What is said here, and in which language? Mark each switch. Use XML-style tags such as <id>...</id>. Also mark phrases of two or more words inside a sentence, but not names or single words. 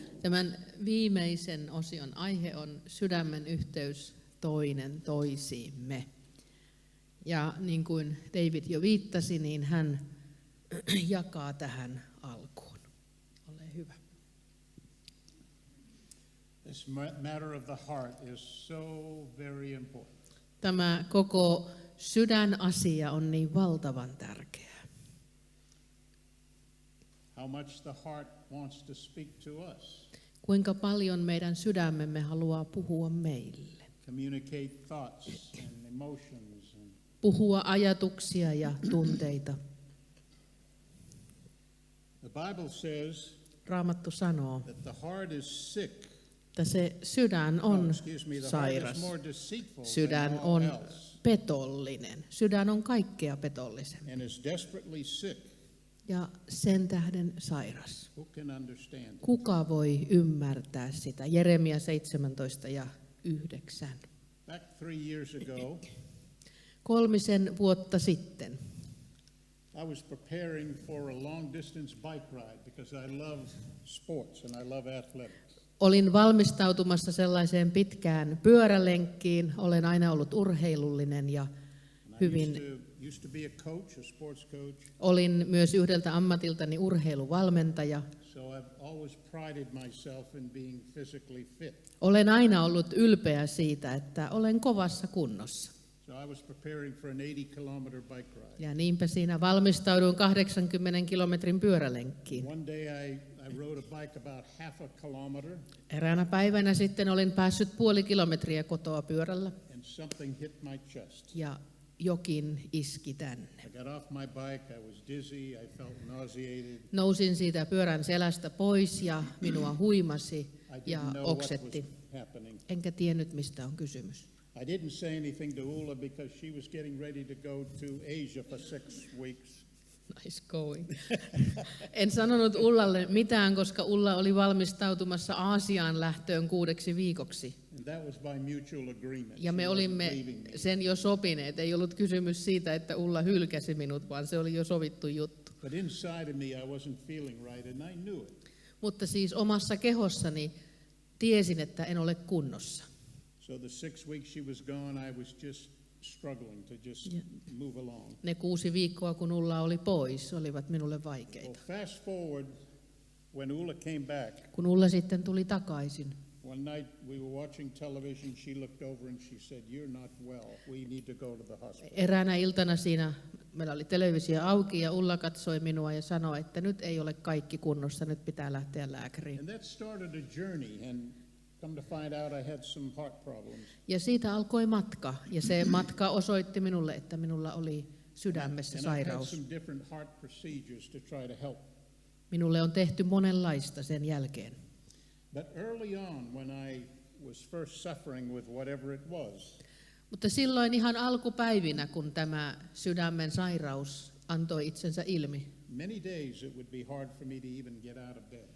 <fi>Tämän viimeisen osion aihe on sydämen yhteys toinen toisiimme. Ja niin kuin David jo viittasi, niin hän jakaa tähän alkuun. Ole hyvä.</fi> <en>This matter of the heart is so very important.</en> <fi>Tämä koko sydänasia on niin valtavan tärkeä.</fi> <en>How much the heart wants to speak to us.</en> <fi>Kuinka paljon meidän sydämemme haluaa puhua meille.</fi> <en>Communicate thoughts and emotions.</en> <fi>Puhua ajatuksia ja tunteita.</fi> <en>The Bible says</en> <fi>Raamattu sanoo,</fi> <en>that the heart is sick.</en> <fi>että se sydän on sairas. Sydän on petollinen. Sydän on kaikkea petollisempi.</fi> <en>And is desperately sick.</en> <fi>Ja sen tähden sairas.</fi> <en>Who can understand it?</en> <fi>Kuka voi ymmärtää sitä? Jeremia 17:9.</fi> <en>Back 3 years ago,</en> <fi>3 vuotta sitten</fi> <en>I was preparing for a long distance bike ride because I love sports and I love athletics.</en> <fi>olin valmistautumassa sellaiseen pitkään pyörälenkkiin. Olen aina ollut urheilullinen ja hyvin.</fi> <en>Used to be a coach, a sports coach.</en> <fi>Olin myös yhdeltä ammatiltani urheiluvalmentaja.</fi> <en>So I've always prided myself in being physically fit.</en> <fi>Olen aina ollut ylpeä siitä, että olen kovassa kunnossa.</fi> <en>So I was preparing for an 80-kilometer bike ride.</en> <fi>Ja niinpä siinä valmistauduin 80 kilometrin pyörälenkkiin.</fi> <en>One day I rode a bike about half a kilometer.</en> <fi>Eräänä päivänä sitten olin päässyt 0,5 kilometriä kotoa pyörällä.</fi> <en>And something hit my chest.</en> <fi>Ja jokin iski tänne.</fi> <en>I got off my bike, I was dizzy, I felt nauseated.</en> <fi>Nousin siitä pyörän selästä pois ja minua huimasi ja oksetti. Enkä tiennyt, mistä on kysymys.</fi> <en>I didn't say anything to Ulla because she was getting ready to go to Asia for 6 weeks. Nice going.</en> <fi>En sanonut Ullalle mitään, koska Ulla oli valmistautumassa Aasiaan lähtöön 6 viikoksi.</fi> <en>And that was by mutual agreement.</en> <fi>Ja me</fi> <en>She</en> <fi>olimme</fi> <en>wasn't leaving me.</en> <fi>sen jo sopineet. Ei ollut kysymys siitä, että Ulla hylkäsi minut, vaan se oli jo sovittu juttu.</fi> <en>But inside of me I wasn't feeling right and I knew it.</en> <fi>Mutta siis omassa kehossani tiesin, että en ole kunnossa.</fi> <en>So the 6 weeks she was gone, I was just struggling to just move along.</en> <fi>Ne 6 viikkoa, kun Ulla oli pois, olivat minulle</fi> <en>Well,</en> <fi>vaikeita.</fi> <en>fast forward, when Ulla came back,</en> <fi>Kun Ulla sitten tuli takaisin,</fi> <en>one night we were watching television, she looked over and she said, "You're not well, we need to go to the hospital."</en> <fi>eräänä iltana siinä meillä oli televisio auki ja Ulla katsoi minua ja sanoi, että nyt ei ole kaikki kunnossa, nyt pitää lähteä lääkäriin.</fi> <en>And that started a journey, and come to find out I had some heart problems.</en> <fi>Ja siitä alkoi matka, ja se matka osoitti minulle, että minulla oli sydämessä</fi> <en>And I've had</en> <fi>sairaus.</fi> <en>some different heart procedures to try to help.</en> <fi>Minulle on tehty monenlaista sen jälkeen.</fi> <en>But early on, when I was first suffering with whatever it was,</en> <fi>Mutta silloin ihan alkupäivinä, kun tämä sydämen sairaus antoi itsensä ilmi,</fi> <en>many days it would be hard for me to even get out of bed.</en>